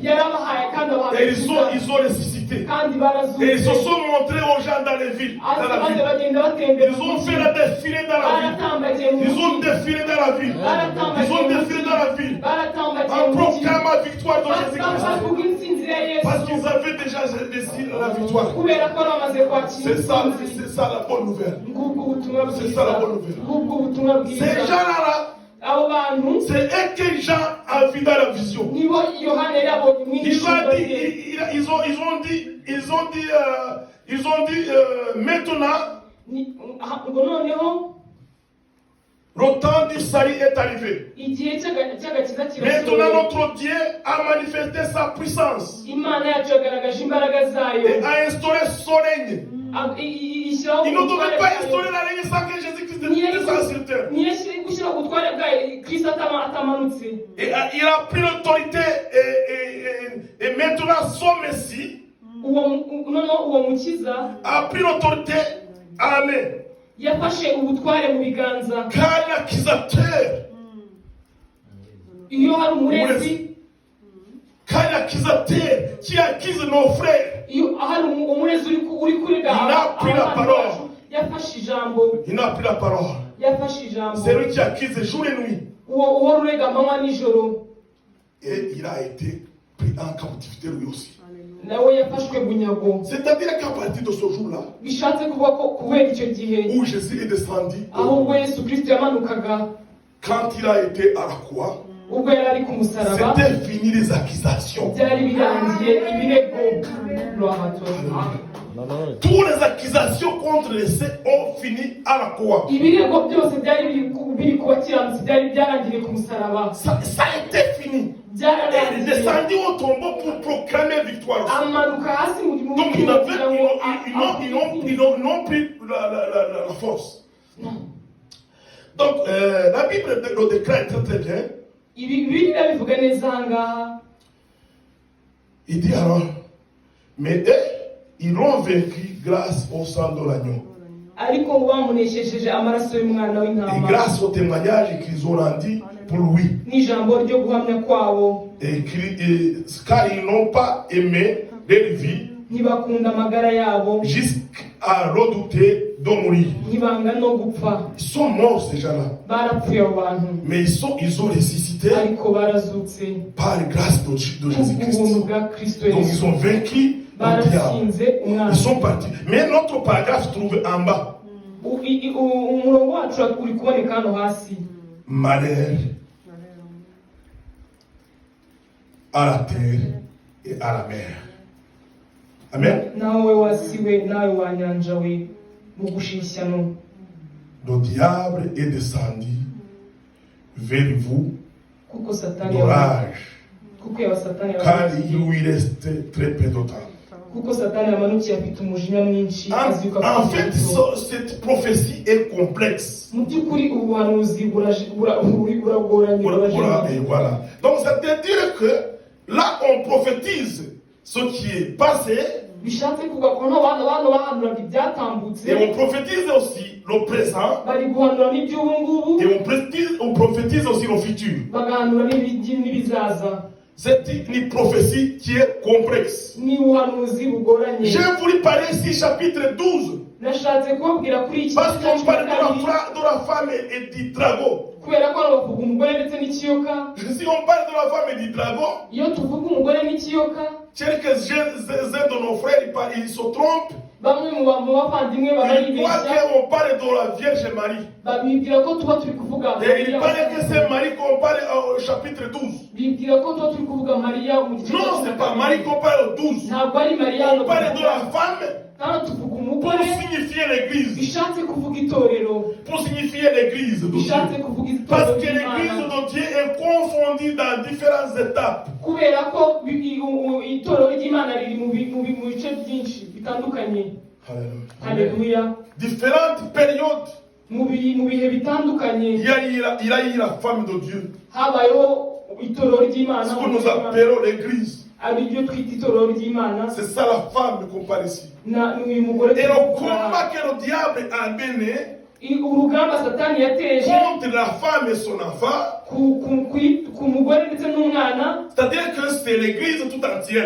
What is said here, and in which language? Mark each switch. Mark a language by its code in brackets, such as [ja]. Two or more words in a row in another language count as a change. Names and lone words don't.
[rw] Yarabahaye kandi [fr] Et [rw] abahaye [fr] ils ont ressuscité. [rw] kandi [fr] Et ils se [rw] barazutse, [fr] sont montrés aux gens dans les villes, [rw] hasi [fr] dans la [rw] maze [fr] ville. [rw] bagenda batembera [fr] Ils ont fait le défilé dans la ville. [rw] baratambagiye mu [fr] Ils ont [rw] mujyi [fr] défilé dans la ville. Ils ont défilé dans la ville. [rw] baratambagiye [fr] En [rw] mu mujyi [fr] proclamant la victoire de Jésus-Christ. [rw] bavuga intsinzi ya [fr] Parce [rw] yesu [fr] qu'ils avaient déjà décidé la victoire. [rw] kubera ko bamaze kwakira intsinzi [fr] C'est ça la bonne nouvelle. [rw] ngubwo ubutumwa [fr] C'est ça la [rw] bwiza [fr] bonne nouvelle. [rw] ngubwo ubutumwa [fr] Ces [rw] bwiza [fr] gens-là, [rw] abo bantu [fr] c'est eux que Jean a vu dans la vision. [rw] nibo yohana yabonye mu [fr] Ils ont [rw] ishusho [fr] dit, [rw] rye [fr] ils ont dit, maintenant, [rw] ngo noneho [fr] le temps du salut est arrivé. [rw] igihe cy'agakiza [fr] Maintenant, [rw] kirasohoye [fr] notre Dieu a manifesté sa puissance [rw] imana yacu yagaragaje imbaraga zayo [fr] et a instauré son règne. [rw] ishyiraho [fr] Il ne devait [rw] ubutware [fr] pas [rw] bwayo. [fr] instaurer la règne sans que Jésus-Christ descende sur terre. [rw] niyo gushyiraho ubutware bwayo kristo atamanutse [fr] Et il a pris l'autorité et maintenant son Messie [rw] noneho uwo mukiza [fr] a pris l'autorité à la main. [rw] yafashe ubutware mu biganza [fr] Car l'accusateur, [rw] iyo hari umurezi [fr] car l'accusateur qui accuse nos frères, [rw] iyo hari umurezi uri kurega [fr] Il a pris la parole. [rw] yafashe ijambo [fr] il n'a plus la parole. [rw] yafashe ijambo [fr] C'est lui qui accuse jour et nuit. [rw] uwo rurega amanywa nijoro [fr] Et il a été pris en captivité lui aussi. [rw] nawe yafashwe bunyago [fr] C'est-à-dire qu'à partir de ce jour-là, [rw] bishatse kuba ko kubera icyo gihe [fr] où Jésus est descendu, [rw] ahubwo yesu kristo yamanukaga [fr] quand il a été à la croix, [rw] ubwo yari ari ku musaraba [fr] c'était fini les accusations. [rw] byari birangiye ibirego rwahato [fr] Toutes les accusations contre les saints ont fini à la croix. [rw] ibirego byose byari biri ku bakiranutsi byari byarangiriye ku musaraba [fr] Ça a été fini. Il est [rw] byararangiye [fr] descendu au tombeau pour proclamer victoire. [rw] amanuka hasi mu gihugu [fr] Donc [rw] kugira ngo [fr] ils n'ont plus la force. Donc la Bible le déclare très très bien. [rw] ibi bibiliya bivuga neza aha ngaha [fr] Il dit alors, mais eux, ils l'ont vaincu grâce au sang de l'agneau. [rw] ariko ngo bamuneshejeje amaraso y'umwana [fr] Et [rw] w'intama [fr] grâce au témoignage qu'ils ont rendu pour lui. [rw] n'ijambo ryo guhamya kwabo [fr] Car ils n'ont pas aimé leur vie [rw] ntibakunda amagara yabo [fr] jusqu'à redouter de mourir. [rw] ntibanga no gupfa [fr] Ils sont morts ces gens-là. [rw] barapfuye abo bantu [fr] Mais ils ont ressuscité [rw] ariko barazutse [fr] par grâce de Jésus-Christ. [rw] kubw'ubuntu bwa kristo [fr] Donc [rw] yesu [fr] ils ont vaincu le diable. [rw] baratsinze umwana [fr] Ils sont partis. Mais notre paragraphe se trouve en bas. [rw] umurongo wacu uri kuboneka hano hasi [fr] Malheur à la terre et à la mer. Amen. [rw] nawe wasiwe nawe wa nyanja we mu gushishyano [fr] Le diable est descendu vers vous [rw] kuko satani [fr] d'orage, [rw] kuko yaba satani [fr] car il lui reste très peu de temps. [rw] kuko satani yamanukiye afite umujinya mwinshi azibuka [fr] En fait, cette prophétie est complexe. [rw] mu by'ukuri ubuhanuzi buragoranye burajimye [fr] Voilà. Donc, ça veut dire que là, on prophétise ce qui est passé [rw] bishatse kuvuga ko abantu bahanuraga ibyatambutse [fr] et on prophétise aussi le présent [rw] bari guhanura n'iby'ubu ngubu [fr] et on prophétise aussi le futur. [rw] bagahanura n'ibizaza. [fr] C'est une prophétie qui est complexe. [rw] ni ubuhanuzi bugoranye [fr] J'ai voulu parler ici chapitre 12 [rw] nashatse kubabwira kuri iki [fr] parce qu'on parle de [rw] kabiri [fr] la femme et du dragon. [rw] kubera ko bavuga umugore ndetse n'ikiyoka [fr] Si on parle de la femme et du dragon, [rw] iyo tuvuga umugore n'ikiyoka [fr] quelques-uns de nos frères ils se trompent. [rw] bamwe mu bavandimwe [fr] Ils croient [rw] barayibeshya [fr] qu'on parle de la Vierge Marie. [rw] babibwira ko tuba turi kuvuga [fr] Et il [rw] Mariya. [fr] paraît que c'est Marie qu'on parle au chapitre 12. [rw] bibwira ko tuba turi kuvuga mariya mu gice [fr] Non, c'est pas Marie qu'on parle au 12. [rw] ntabwo ari mariya [fr] On parle de la femme [rw] hano tuvuga [fr] pour [rw] umugore [fr] signifier l'église. [rw] bishatse kuvuga itorero [fr] Pour signifier l'église de [rw] bishatse [fr] Dieu. [rw] kuvuga [fr] Parce [rw] itorero [fr] que l'église [rw] ry'Imana [fr] de Dieu est confondue dans différentes étapes. [rw] kubera ko itorero ry'Imana riri mu bice byinshi bitandukanye. [fr] Alléluia. [rw] Haleluya. [fr] Différentes périodes. [rw] mu bihe bitandukanye [fr] Il y a eu la femme de Dieu. [rw] habayeho itorero ry'Imana [fr] Ce que nous appelons l'église. [rw] ariryo twita itorero ry'Imana [fr] C'est ça la femme qu'on parle ici. [rw] n'uyu mugore [fr] Et le combat que le diable a mené, [rw] urugamba satani yateje [fr] contre la femme et son enfant, [rw] ku mugore ndetse n'umwana, [fr] c'est-à-dire que c'est l'église tout entière.